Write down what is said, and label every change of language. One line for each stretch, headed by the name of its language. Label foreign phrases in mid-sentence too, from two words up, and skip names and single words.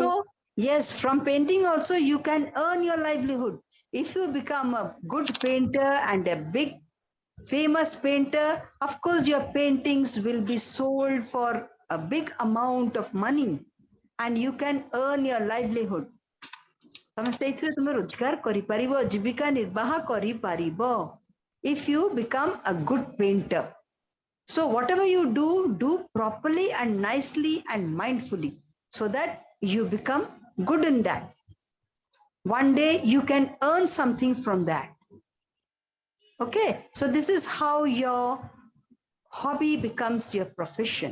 English: So, yes, from painting also you can earn your livelihood. If you become a good painter and a big famous painter, of course your paintings will be sold for a big amount of money and you can earn your livelihood.
Odia: ତମେ ସେଇଥିରେ ତୁମେ ରୋଜଗାର କରିପାରିବ, ଜୀବିକା ନିର୍ବାହ କରିପାରିବ
English: if you become a good painter. So whatever you do properly and nicely and mindfully so that you become good in that. One day you can earn something from that. Okay, so this is how your hobby becomes your profession.